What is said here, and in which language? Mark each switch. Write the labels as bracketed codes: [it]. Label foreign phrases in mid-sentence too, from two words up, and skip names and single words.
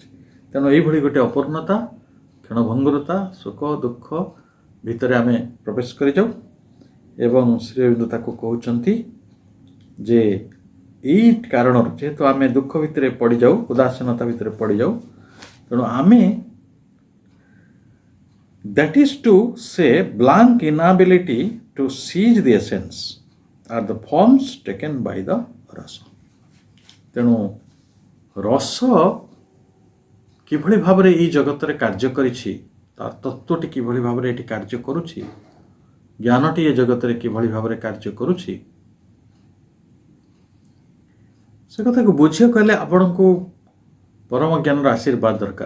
[or] ତେଣୁ ଏଇଭଳି ଗୋଟେ ଅପୂର୍ଣ୍ଣତା, କ୍ଷଣଭଙ୍ଗୁରତା, ସୁଖ ଦୁଃଖ ଭିତରେ ଆମେ ପ୍ରବେଶ କରିଯାଉ ଏବଂ ଶ୍ରୀ ଅରବିନ୍ଦ ତାକୁ କହୁଛନ୍ତି ଯେ ଏଇ କାରଣରୁ, ଯେହେତୁ ଆମେ ଦୁଃଖ ଭିତରେ ପଡ଼ିଯାଉ, ଉଦାସୀନତା ଭିତରେ ପଡ଼ିଯାଉ, ତେଣୁ ଆମେ [en] that is to say blank inability to seize the essence are the forms taken by the rasa. [or] ତେଣୁ ରସ କିଭଳି ଭାବରେ ଏଇ ଜଗତରେ କାର୍ଯ୍ୟ କରିଛି, ତାର ତତ୍ତ୍ୱଟି କିଭଳି ଭାବରେ ଏଠି କାର୍ଯ୍ୟ କରୁଛି, ଜ୍ଞାନଟି ଏ ଜଗତରେ କିଭଳି ଭାବରେ କାର୍ଯ୍ୟ କରୁଛି, ସେ କଥାକୁ ବୁଝିବାକୁ ହେଲେ ଆପଣଙ୍କୁ ପରମ ଜ୍ଞାନର ଆଶୀର୍ବାଦ ଦରକାର।